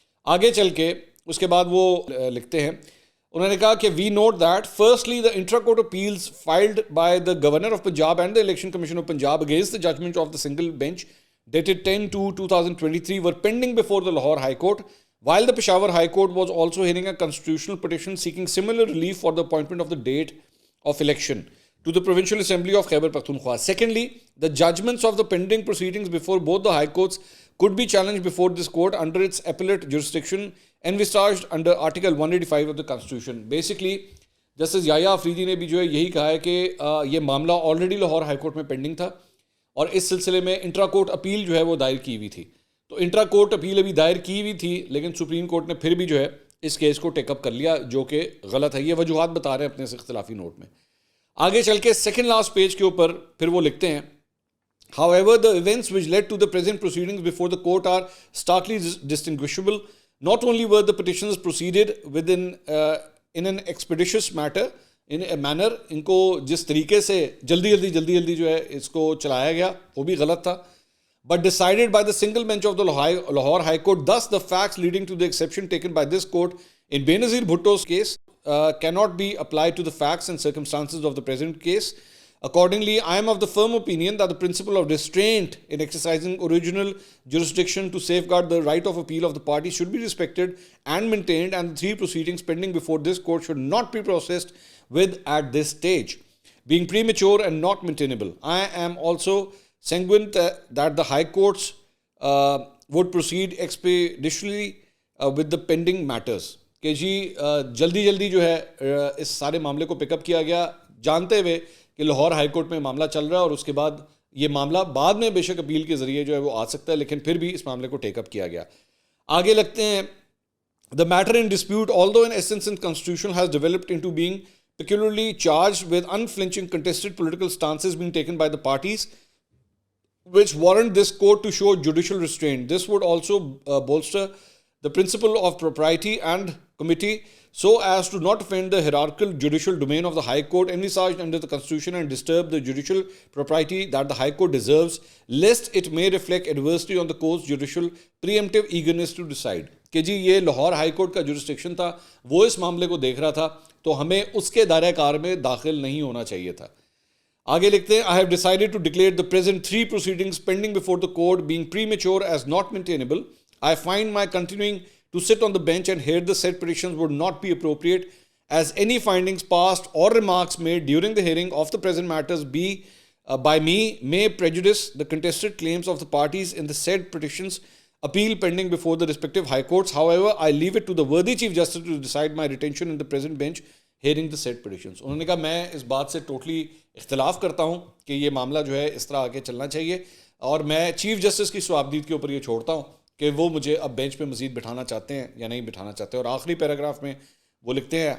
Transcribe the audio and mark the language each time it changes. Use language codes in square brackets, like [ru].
[ur] آگے چل کے اس کے بعد وہ لکھتے ہیں, انہوں نے کہا کہ [en] We note that firstly the intra court appeals filed by the governor of Punjab and the election commission of Punjab against the judgment of the single bench dated 10/2/2023 were pending before the Lahore High Court, while the Peshawar High Court was also hearing a constitutional petition seeking similar relief for the appointment of the date of election to the Provincial Assembly of Khyber Pakhtunkhwa. Secondly, the judgments of the pending proceedings before both the High Courts could be challenged before this court under its appellate jurisdiction envisaged under Article 185 of the Constitution. [ur] Basically, justice یحییٰ آفریدی نے بھی جو ہے یہی کہا ہے کہ یہ معاملہ آلریڈی لاہور ہائی کورٹ میں پینڈنگ تھا اور اس سلسلے میں انٹرا کورٹ اپیل جو ہے وہ دائر کی ہوئی تھی. تو انٹرا کورٹ اپیل ابھی دائر کی ہوئی تھی لیکن سپریم کورٹ نے پھر بھی جو ہے اس کیس کو ٹیک اپ کر لیا, جو کہ غلط ہے. یہ وجوہات بتا رہے ہیں اپنے اس اختلافی نوٹ میں. آگے چل کے سیکنڈ لاسٹ پیج کے اوپر پھر وہ لکھتے ہیں, [en] however the events which led to the present proceedings before the court are starkly distinguishable. Not only were the petitions proceeded within in an expeditious matter in a manner, [ur] ان کو جس طریقے سے جلدی جو ہے اس کو چلایا گیا وہ بھی غلط تھا, [en] but decided by the single bench of the Lahore High Court. Thus the facts leading to the exception taken by this court in Benazir Bhutto's case cannot be applied to the facts and circumstances of the present case. Accordingly, I am of the firm opinion that the principle of restraint in exercising original jurisdiction to safeguard the right of appeal of the party should be respected and maintained, and the three proceedings pending before this court should not be processed with at this stage, being premature and not maintainable. I am also sanguine that the High Courts would proceed expeditiously with the pending matters. [ur] کہ جی جلدی جلدی جو ہے اس سارے معاملے کو پک اپ کیا گیا، جانتے ہوئے کہ لاہور ہائی کورٹ میں معاملہ چل رہا ہے اور اس کے بعد یہ معاملہ بعد میں بے شک اپیل کے ذریعے جو ہے وہ آ سکتا ہے، لیکن پھر بھی اس معاملے کو ٹیک اپ کیا گیا. آگے لگتے ہیں. [en] The matter in dispute, although in essence and constitution, has developed into being peculiarly charged with unflinching contested political stances being taken by the parties, which warrant this court to show judicial restraint. This would also bolster the principle of propriety and committee so as to not offend the hierarchical judicial domain of the High Court envisaged under the Constitution and disturb the judicial propriety that the High Court deserves, lest it may reflect adversely on the court's judicial preemptive eagerness to decide. [ur] کہ جی یہ Lahore high court کا jurisdiction تھا، وہ اس معاملے کو دیکھ رہا تھا، تو ہمیں اس کے دائرہ کار میں داخل نہیں ہونا چاہیے تھا. آگے لکھتے ہیں. [en] I have decided to declare the present three proceedings pending before the court being premature as not maintainable. I find my continuing to sit on the bench and hear the said petitions would not be appropriate, as any findings passed or remarks made during the hearing of the present matters by me may prejudice the contested claims of the parties in the said petitions appeal pending before the respective high courts. However, I leave it to the worthy Chief Justice to decide my retention in the present bench hearing the said petitions. [ur] انہوں نے کہا میں اس بات سے totally اختلاف کرتا ہوں کہ یہ معاملہ جو ہے اس طرح آگے چلنا چاہیے، اور میں چیف جسٹس کی صوابدید کے اوپر یہ چھوڑتا ہوں کہ وہ مجھے اب بینچ پہ مزید بٹھانا چاہتے ہیں یا نہیں بٹھانا چاہتے. اور آخری پیراگراف میں وہ لکھتے ہیں.